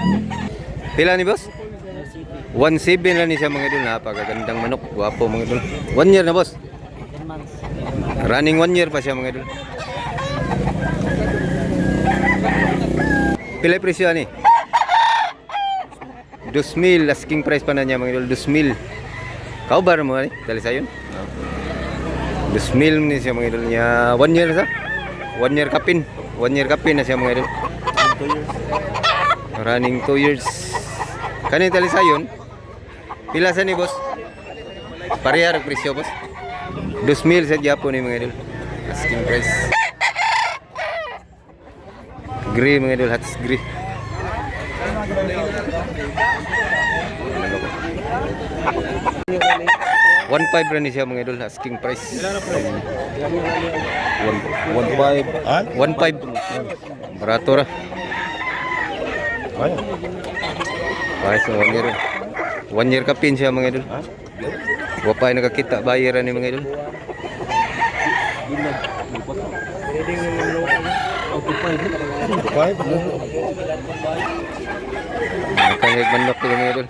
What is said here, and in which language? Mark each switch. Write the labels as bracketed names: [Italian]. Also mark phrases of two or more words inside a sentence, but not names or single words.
[Cebuano] Pila ni boss? 1.7 lang ni siya mga idol. Napakagandang manok. Guwapo mga idol. 1 year na boss. Running 1 year pa siya mga idol. Pila presyo ni? 2,000 [English] asking price [Cebuano] pa na niya mga idol. 2,000. Kau bar mo ni? Dali sayon. 2,000 ni siya mga idol niya. 1 year sa? 1 year kapin. 1 year kapin na siya mga idol. Running 2 years. Kani tali sayon? Pila sa ni boss? Parehar presyo boss. 2,000 sa Japan ni mga idol. [English] Asking price. [Cebuano] Gray mga idol, hats gray. 1.5 rin siya mga idol, [English] asking price. 1.5. 1.5. [Cebuano] Barato ra. Ay, so 1 year. 1 year kapin siya mga idol. Wapay nakakita bayaran ni mga idol. Nakangay manok ko mga idol.